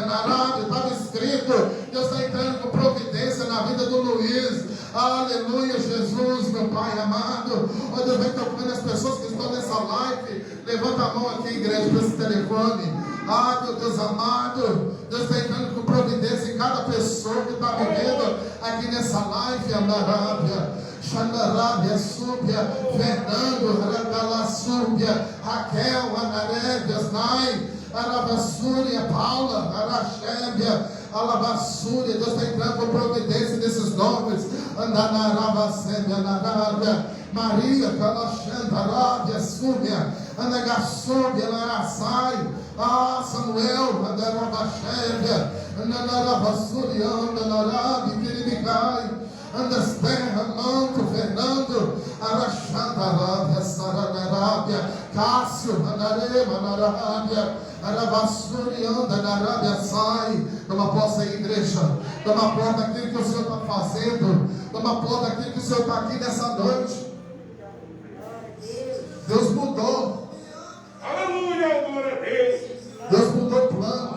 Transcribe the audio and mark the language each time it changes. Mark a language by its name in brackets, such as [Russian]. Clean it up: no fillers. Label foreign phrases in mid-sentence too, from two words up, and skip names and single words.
[Portuguese] na Arábia, estava escrito, Deus está entrando com providência na vida do Luiz, aleluia, Jesus, meu Pai amado, ó Deus vai tocando as pessoas que estão nessa live, levanta a mão aqui, igreja, para esse telefone, ah, meu Deus amado, Deus está entrando com providência em cada pessoa que está vivendo aqui nessa live, Arábia. Xandarábia, Súbia, Fernando, Randala, Súbia, Raquel, Anarébias, Nai, Arabassúria, Paula, Araxébia, Alabassúria. Deus está entrando com providência nesses nomes. Andanarabacébia, Anarábia, Maria, Calaxandarábia, Súbia, Anagassúbia, Laraçai, Samuel, Andarabachébia, Andanarabassúria, Andanarabi, Quiribicai. Andasterra, Manto, Fernando, Araxandarábia, Saranarábia, Cássio, Anarema, Narábia, Arabassuri, anda na Arábia, sai. Toma posse aí, igreja. Toma posse daquilo que o Senhor está fazendo. Toma posse daquilo que o Senhor está aqui nessa noite. Deus mudou. Aleluia, glória a Deus. Deus mudou o plano.